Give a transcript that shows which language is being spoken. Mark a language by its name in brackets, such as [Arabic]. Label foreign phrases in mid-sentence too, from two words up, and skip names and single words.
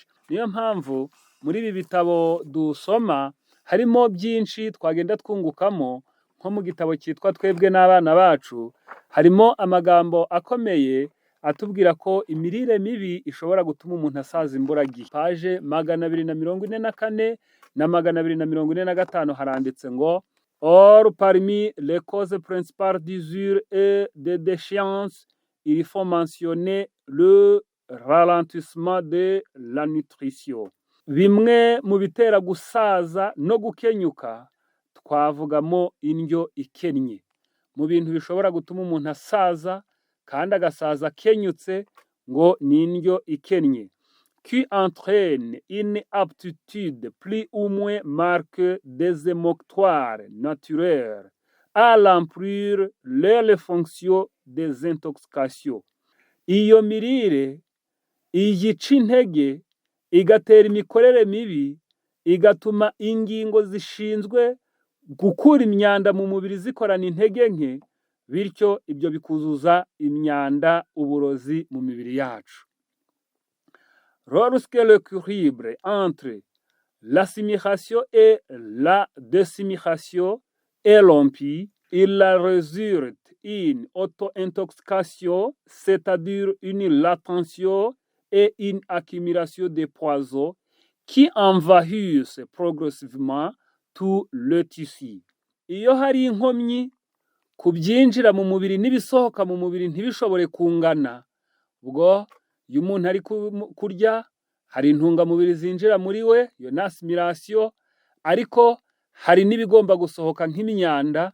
[Kinyarwanda] Niyo mpamvu muri ibi bitabo dusoma harimo byinshi twagenda twungukamo. Nko mu gitabo cyitwa Twebwe n'Abana Bacu, harimo amagambo akomeye atubwira ko imirire mibi ishobora gutuma umuntu asaza imburagihe. Paje 244 na 245 haranditse ngo [French] or parmi les causes principales d'usure et de déchéance, il faut mentionner le ralentissement de la nutrition. [Kinyarwanda] Bimwe mu bitera gusaza no gukenyuka, twavugamo indyo ikennye. Mu bintu bishobora gutuma umuntu asaza kandi agasaza akenyutse, ngo ni indyo ikennye, [French] qui entraîne une aptitude plus ou moins marquée des émoctoires naturels à remplir les fonctions des intoxications. [Kinyarwanda] Iyo mirire iyica intege, igatera imikorere mibi, igatuma ingingo zishinzwe gukura imyanda mu mubiri zikorana intege nke, bityo ibyo bikuzuza imyanda, uburozi mu mibiri yacu. [French] Lorsque l'équilibre entre l'assimilation et la désimilation est rompu, il résulte une auto-intoxication, c'est-à-dire une latention et une accumulation de poisons qui envahissent progressivement tout le tissu. [Kinyarwanda] Iyo hari inkomyi ku byinjira mu mubiri n'ibisohoka mu mubiri ntibishobore kungana, ubwo iyo umuntu ari kurya hari intungamubiri zinjira muri we, iyo ni assimilation, ariko hari n'ibigomba gusohoka nk'imyanda.